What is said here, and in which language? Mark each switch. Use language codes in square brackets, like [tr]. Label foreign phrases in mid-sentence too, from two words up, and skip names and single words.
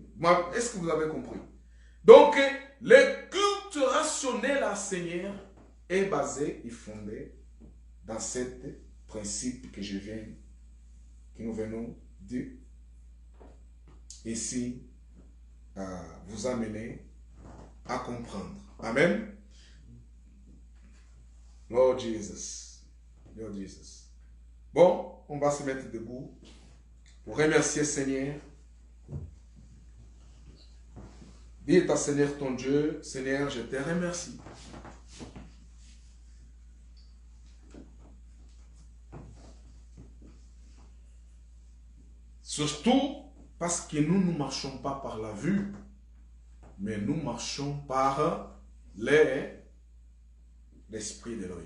[fr] Est-ce que vous avez compris? Donc, le culte rationnel à Seigneur est basé et fondé dans ce principe que nous venons de ici vous amener à comprendre. [en] Amen. Lord Jesus. Lord Jesus. [fr] Bon, on va se mettre debout pour remercier Seigneur. Dis à Seigneur ton Dieu, Seigneur, je te remercie. Surtout parce que nous ne marchons pas par la vue, mais nous marchons par l'esprit d'Élohim.